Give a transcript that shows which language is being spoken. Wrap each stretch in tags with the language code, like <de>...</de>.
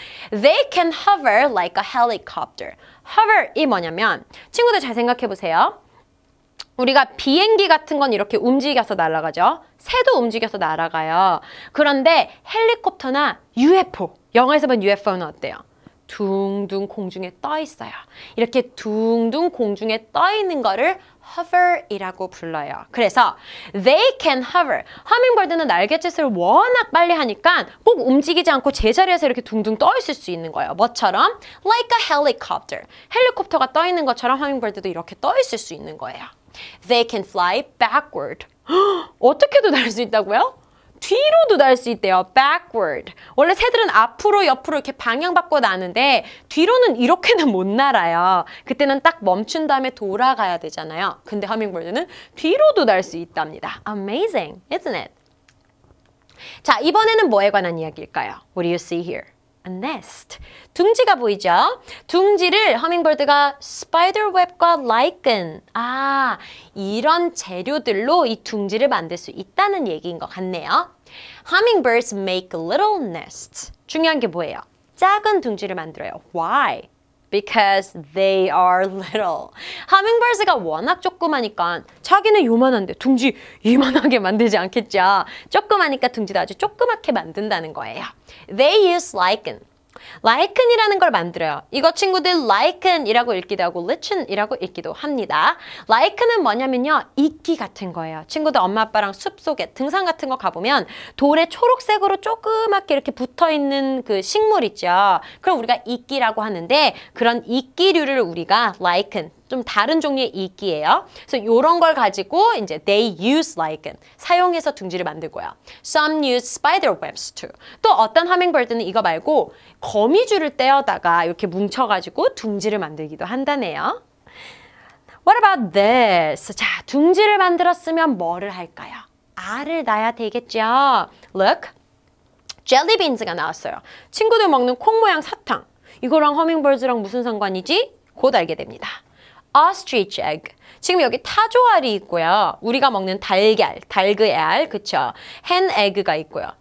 <en>They can hover like a helicopter.</en> <ko>hover이 뭐냐면 친구들 잘 생각해 보세요. 우리가 비행기 같은 건 이렇게 움직여서 날아가죠. 새도 움직여서 날아가요. 그런데 헬리콥터나 UFO, 영화에서 본 UFO는 어때요? 둥둥 공중에 떠 있어요. 이렇게 둥둥 공중에 떠 있는 거를 hover이라고 불러요. 그래서</ko> <en>they can hover.</en> <ko>hummingbirds는 날갯짓을 워낙 빨리 하니까 꼭 움직이지 않고 제자리에서 이렇게 둥둥 떠 있을 수 있는 거예요. 뭐처럼?</ko> <en>Like a helicopter.</en> <ko>헬리콥터가 떠 있는 것처럼 hummingbirds도 이렇게 떠 있을 수 있는 거예요.</ko> <en>They can fly backward.</en> <ko>어떻게도 날 수 있다고요? 뒤로도 날 수 있대요. backward. 원래 새들은 앞으로 옆으로 이렇게 방향 바꿔 나는데 뒤로는 이렇게는 못 날아요. 그때는 딱 멈춘 다음에 돌아가야 되잖아요. 근데 hummingbirds는 뒤로도 날 수 있답니다.</ko> <en>Amazing, isn't it?</en> <ko>자, 이번에는 뭐에 관한 이야기일까요?</ko> <en>What do you see here? a nest.</en> <ko>둥지가 보이죠? 둥지를 허밍버드가 spiderweb과 lichen. 이런 재료들로 이 둥지를 만들 수 있다는 얘기인 것 같네요.</ko> <en>Hummingbirds make little nests.</en> <ko>중요한 게 뭐예요? 작은 둥지를 만들어요.</ko> <en>Why? Because they are little.</en> <ko>Hummingbirds가 워낙 조그마니까 자기는 요만한데 둥지 이만하게 만들지 않겠죠. 조그마니까 둥지도 아주 조그맣게 만든다는 거예요.</ko> <en>They use lichen.</en> <ko>lichen이라는 걸 만들어요. 이거 친구들 lichen이라고 읽기도 하고 lichen이라고 읽기도 합니다. lichen은 뭐냐면요. 이끼 같은 거예요. 친구들 엄마 아빠랑 숲속에 등산 같은 거 가보면 돌에 초록색으로 조그맣게 이렇게 붙어있는 그 식물 있죠. 그럼 우리가 이끼라고 하는데 그런 이끼류를 우리가 lichen, 좀 다른 종류의 이끼예요. 그래서 이런 걸 가지고 이제</ko> <en>they use lichen,</en> <ko>사용해서 둥지를 만들고요.</ko> <en>Some use spider webs too.</en> <ko>또 어떤 허밍버드는 이거 말고 거미줄을 떼어다가 이렇게 뭉쳐가지고 둥지를 만들기도 한다네요.</ko> <en>What about this?</en> <ko>자, 둥지를 만들었으면 뭐를 할까요? 알을 낳아야 되겠죠. Look, jelly beans가 나왔어요. 친구들 먹는 콩 모양 사탕. 이거랑 허밍버드랑 무슨 상관이지? 곧 알게 됩니다.</ko> <en>Ostrich egg.</en> <ko>지금 여기 타조알이 있고요. 우리가 먹는 달걀, 닭의 알, 그쵸? hen egg가 있고요.</ko>